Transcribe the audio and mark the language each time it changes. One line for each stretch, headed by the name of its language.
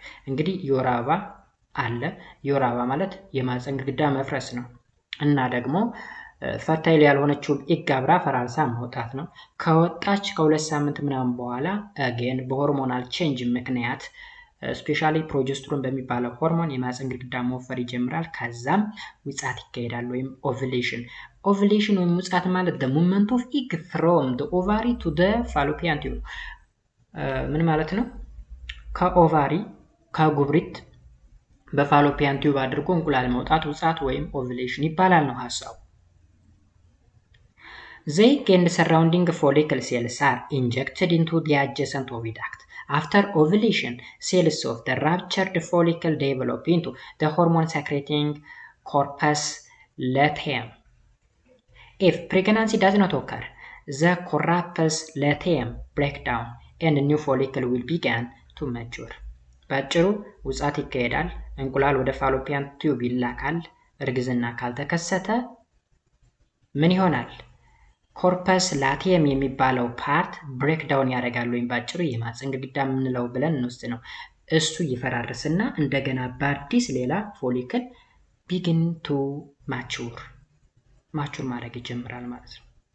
Amharic: እንግዲህ የወር አበባ አለ። የወር አበባ ማለት የማህፀን ግድግዳ መፍረስ ነው እና ደግሞ ፈርታይል ያልሆነችው ኤግ አብራ ፈራርሳ መውጣት ነው። ከወጣች ከ2 ሳምንት ምናምን በኋላ አገን በሆርሞናል ቼንጅ ምክንያት ስፔሻሊ ፕሮጀስትሮን በሚባለው ሆርሞን የማህፀን ግድግዳ መወፈር ይጀምራል። ከዛም ውጻት ይካሄዳል ወይም ኦቭሌሽን። ኦቭሌሽን ወይም ውጻት ማለት
English: the movement of egg from the ovary to the fallopian tube።
Amharic: ምን ማለት ነው? ከኦቫሪ ከጉብሪት በፋሎፒያን ቲዩብ አድርጎ እንቁላል መውጣት ውጻት ወይም ኦቭሌሽን ይባላል ነው ሐሳቡ።
English: The egg and surrounding follicle cells are injected into the adjacent oviduct. After ovulation, cells of the ruptured follicle develop into the hormone-secreting corpus luteum. If pregnancy does not occur, the corpus luteum breaks down and a new follicle will begin to mature.
Amharic: ባጭሩ ውጻት ይካሄዳል፣ እንቁላል ወደ ፋሎፒያን ቲዩብ ይላካል። እርግዝና ካልተከሰተ ምን ይሆናል? ኮርፐስ ላቲየም የሚባለው ፓርት ብሬክ ዳውን ያደርጋል ወይም ባጭሩ የማህፀን ግድግዳ የምንለው ብለን እንወስድ ነው። እሱ ይፈራርስና እንደገና በአዲስ ሌላ ፎሊክል ቢግን ቱ ማቹር ማድረግ ይጀምራል ማለት ነው።